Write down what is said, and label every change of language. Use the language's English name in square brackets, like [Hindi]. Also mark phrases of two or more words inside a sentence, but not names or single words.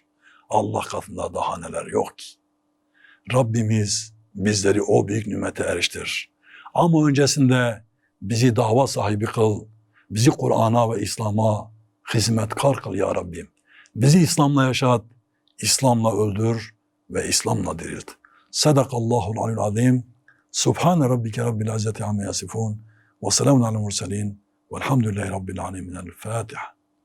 [Turkish] Allah katında daha neler yok ki. Rabbimiz bizleri o büyük nimete eriştir. Ama öncesinde bizi dava sahibi kıl, bizi Kur'an'a ve İslam'a hizmetkar kıl ya Rabbim. Bizi İslam'la yaşat, İslam'la öldür ve İslam'la dirilt. [Arabic] صدق الله العلي العظيم. سبحان ربك رب العزة عما يصفون. وسلام على المرسلين. والحمد لله رب العالمين. [Turkish] El Fatiha.